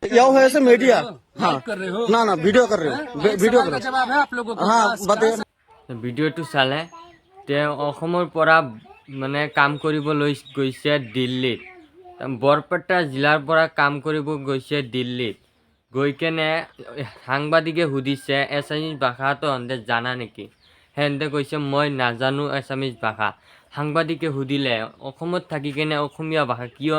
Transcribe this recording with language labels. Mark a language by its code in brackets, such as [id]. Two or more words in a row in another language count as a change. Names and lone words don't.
[hi] यह है ऐसे मीडिया हाँ कर रहे हो ना ना वीडियो कर रहे हो वीडियो कर का रहे जवाब है आप लोगों हो को हाँ बस, बताइए [as] ভিডিঅ'টো চালে তেওঁ অসমৰ পৰা মানে কাম কৰিবলৈ গৈছে দিল্লীত বৰপেটা জিলাৰ পৰা কাম কৰিব গৈছে দিল্লীত গৈ কেনে সাংবাদিকে সুধিছে এছামিজ ভাষাটো তহঁতে জানা নেকি সেহেঁতে কৈছে মই নাজানো এছামিজ ভাষা সাংবাদিকে সুধিলে অসমত থাকি কেনে অসমীয়া ভাষা কিয়